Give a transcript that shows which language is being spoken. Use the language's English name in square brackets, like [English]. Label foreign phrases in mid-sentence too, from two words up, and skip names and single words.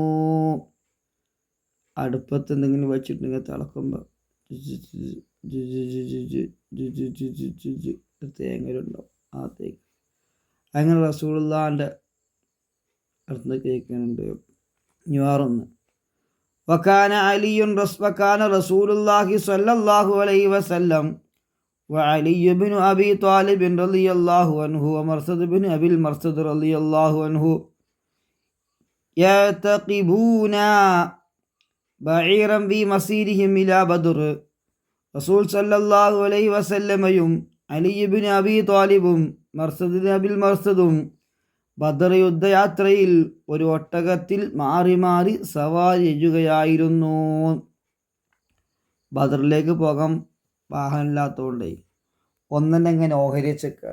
[Malayalam] അടുപ്പത്ത് എന്തെങ്കിലും വെച്ചിട്ടുണ്ടെങ്കിൽ തിളക്കുമ്പോൾ തേങ്ങലുണ്ടാവും. ആ തേങ്ങ അങ്ങനെ റസൂലുള്ളാഹിൻ്റെ അടുത്ത് കേൾക്കുന്നുണ്ട്. [Arabic] വേറൊന്ന് وكان رسول الله صلى الله عليه وسلم وعلي بن أبي طالب رضي الله عنه ومرثد بن أبي المرثد رضي الله عنه يعتقبون بعيرا في مسيرهم إلى بدر. [Malayalam] റസൂൽ [Arabic] صلى الله عليه [Malayalam] വസല്ലമയും അലിബിൻ അബി താലിബും മർസദ് അബിൽ മർസദും ബദർ യുദ്ധയാത്രയിൽ ഒരു ഒട്ടകത്തിൽ മാറി മാറി സവാരി ചെയ്യുകയായിരുന്നു. ബദറിലേക്ക് പോകാൻ വാഹനമില്ലാത്തതുകൊണ്ടേ ഒന്നെന്നെ ഇങ്ങനെ ഓഹരിച്ചേക്കാണ്.